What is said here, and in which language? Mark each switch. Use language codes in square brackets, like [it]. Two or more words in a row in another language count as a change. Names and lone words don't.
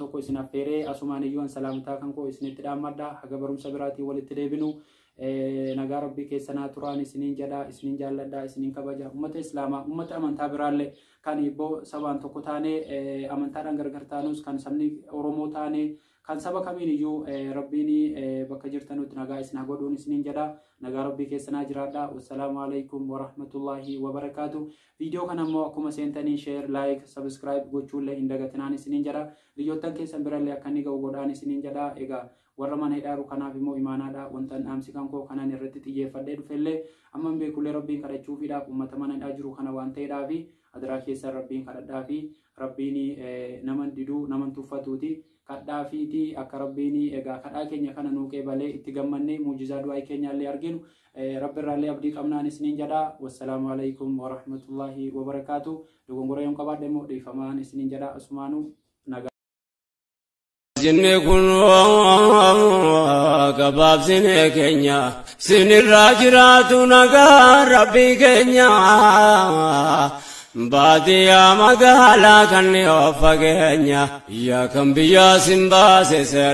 [om] tokko isin affeeree asumaan iyyuu salaamtaa kan koo isinitti dhaammadha haga barumsa biraatii walitti deebinu nagaa rabbii keessanaa turaan isiniin jedha isiniin jaalladha isiniin kabaja ummata islaamaa ummata amantaa biraallee kan ibboo sabaan tokko taane amantaadhaan gargar taanus kan sabni oromoo taane kan saba kamiin iyyuu rabbiin bakka jirtanutti nagaa isin godhuun isiniin jedha nagaa rabbii keessanaa jiraadha [ar] والسلام عليكم ورحمة الله وبركاته [om] viidiyoo kana immoo akkuma seentanii [en] share like subscribe [om] gochuullee hin dagatinaan isiniin jedha biyyoottan keessan birallee akka inni ga'u godhaan isiniin jedha egaa warra mana hidhaaru kanaaf immoo imaanaadha wantan dhaamsi kan koo kanan irratti xiyyeeffadhee dhufellee amman beekullee rabbiin kadhachuufiidhaaf ummata mana hidhaa jiru kana waan ta'eedhaafi adraa keessa rabbiin kadhadhaafi rabbiin naman diduu naman tuffatuuti kadhaafiiti akka rabbiin egaa kadhaa keenya kana nuu qeebalee itti gammannee muujizaa du'aa keenyaallee arginu rabbirraallee abdii qabnaan isiniin jedha [ar] والسلام عليكم ورحمة الله وبركاته [om] dogongora yoon qabaadhe immoo dhiifamaan isiniin jedha asumaanuu Jinne kun gabaab sine keenya sinirraa jiraatu nagaa rabbii keenya baadiyyaa magaalaa kan of fageenya yaa kan biyya simbaasee